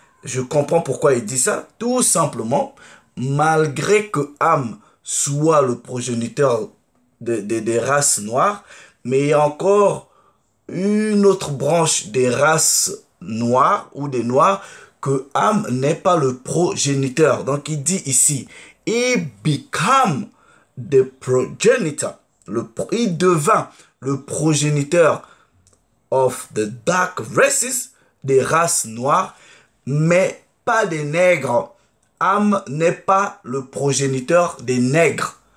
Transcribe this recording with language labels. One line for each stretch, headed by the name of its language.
French: Je comprends pourquoi il dit ça. Tout simplement, malgré que Ham soit le progéniteur des races noires, mais il y a encore une autre branche des races noires ou des noirs que Ham n'est pas le progéniteur. Donc il dit ici,
English: he became the progenitor.
French: Il devint le progéniteur
English: of the dark races,
French: des races noires, mais pas des nègres. Ham n'est pas le progéniteur des nègres.